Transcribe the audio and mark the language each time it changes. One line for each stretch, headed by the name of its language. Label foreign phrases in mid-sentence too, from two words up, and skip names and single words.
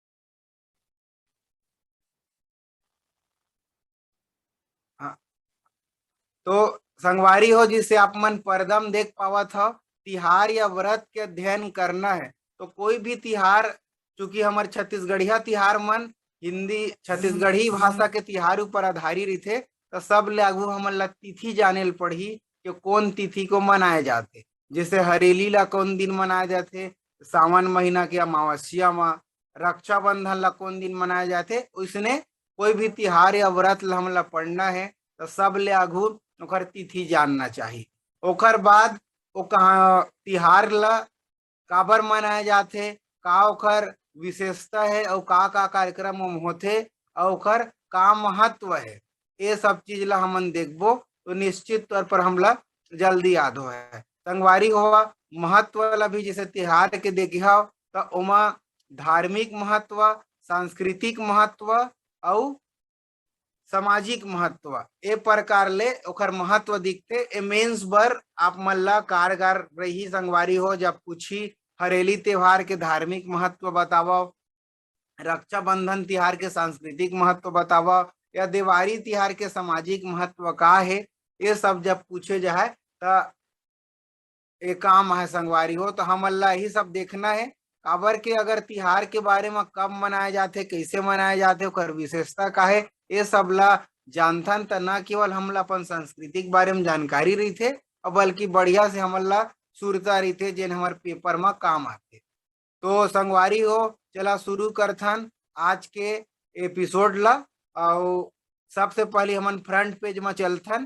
Chhattisgarhi: हाँ, तो संगवारी हो जिसे आप मन परदम देख पावा था, तिहार या व्रत के अध्ययन करना है तो कोई भी तिहार, चूंकि हमारे छत्तीसगढ़िया तिहार मन हिंदी छत्तीसगढ़ी भाषा के तिहार ऊपर आधारित थे, तो सब लागू हमन ला तिथि जाने ल पड़ही कि कौन तिथि को मनाए जाते। जैसे हरेली ला कौन दिन मनाए जाते, सावन महीना के अमावस्या में। रक्षाबंधन ला कौन दिन मनाए जाते, उसने कोई भी तिहार या व्रत ला हमला पढ़ना है तो सब ले आघू ओकर तिथि जानना चाहिए। ओकर बाद ओ कहा तिहार ला काबर मनाए जाते, का ओकर विशेषता है और का कार्यक्रम होते और ओकर का महत्व है, ये सब चीज ला हमन देखबो तो निश्चित तौर पर हमला जल्दी याद हो है। संगवारी हुआ, महत्व ला भी जैसे तिहार के देखिया तो ओमा धार्मिक महत्व, सांस्कृतिक महत्व और सामाजिक महत्व ए प्रकार ले ओकर महत्व दिखते। ए मेंस बर आप मन ला कारगर रही संगवारी हो, जब पूछी हरेली त्योहार के धार्मिक महत्व बतावा, रक्षाबंधन तिहार के सांस्कृतिक महत्व बतावा, या दिवाली तिहार के सामाजिक महत्व का है, ये सब जब पूछे जाए तो एक काम है संगवारी हो। तो हमन ला यही सब देखना है, काबर के अगर तिहार के बारे में कब मनाए जाते, कैसे मनाए जाते, ओकर विशेषता का है, ये सब ला जानथन त न केवल हमला अपन संस्कृति के बारे में जानकारी रही थे और बल्कि बढ़िया से हमन ला सुरता रही थे जिन हमारे पेपर में काम आते। तो संगवारी हो, चला शुरू करथन आज के एपिसोड ला। और सबसे पहले हमन
English: front page
Chhattisgarhi: में चलथन।